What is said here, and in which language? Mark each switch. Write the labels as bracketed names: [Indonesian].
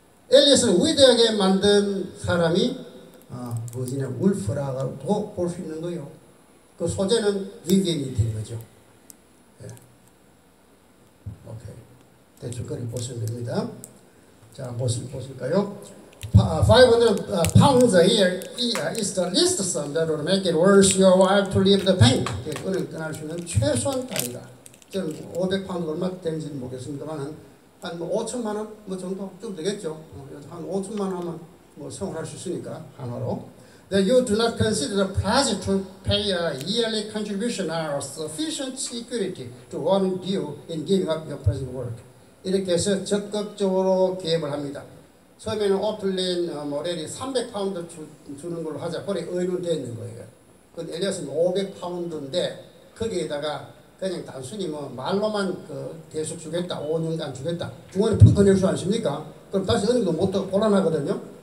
[Korean] 엘리엇을 위대하게 만든 사람이 버지니아 울프라고 볼 수 있는 거예요. 그 소재는 비비엔이 된 거죠. 오케이. 대충 그리 보시면 됩니다. 자, 보실까요? [English] 500 pounds a year is the least sum that would make it worth your while to leave the bank. [Korean] 은행 떠날 수 있는 최소한 단위다. 저는 500파운드 얼마 되는지는 모르겠습니다만 한 5천만 원 뭐 정도 좀 되겠죠. 한 5천만 원 하면 뭐 생활할 수 있으니까 한화로. [English] That you do not consider the pledge to pay a yearly contribution are sufficient security to warrant you in giving up your present work. [Korean] 이렇게 해서 적극적으로 개입을 합니다. 처음에는 오플린 모렐이 300파운드 주는 걸로 하자. 그래 의논되어 있는 거예요. 근데 엘리엇은 500파운드인데 거기에다가 그냥 단순히 뭐 말로만 계속 주겠다. 5년간 주겠다. 중간에 펑크 낼 수 않습니까? 그럼 다시 은행도 못 곤란하거든요.